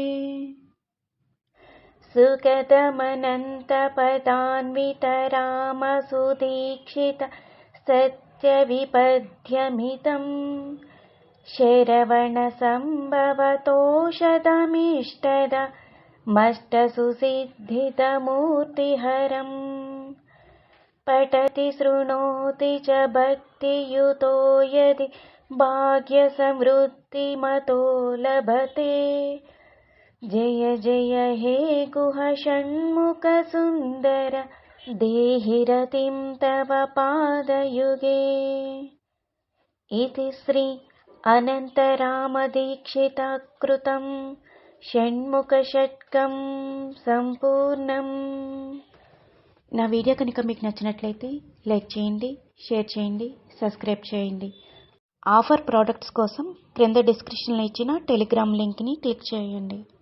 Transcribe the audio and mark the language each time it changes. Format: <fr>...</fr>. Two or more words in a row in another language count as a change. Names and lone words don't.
<sa>సుగతమనంత పదాన్విత రామ సుదీక్షిత సత్య విపద్యమితం శరవణ సంభవతోషధమిష్టద మష్టసుసిద్ధితమూర్తిహరం पठति शृणोति च भक्तियुतो यदि भाग्यसमृद्धिमतो लभते। जय जय हे गुह षण्मुखसुन्दर देहि रतिं तव पादयुगे। इति श्री अनन्तरामदीक्षितकृतं షణ్ముఖషట్కం సంపూర్ణం.</sa> <te>నా వీడియో కనుక మీకు నచ్చినట్లయితే లైక్ చేయండి, షేర్ చేయండి, సబ్స్క్రైబ్ చేయండి.</te> <en>offer products</en> <te>కోసం క్రింద డిస్క్రిప్షన్లో ఇచ్చిన టెలిగ్రామ్ లింక్ని క్లిక్ చేయండి.</te>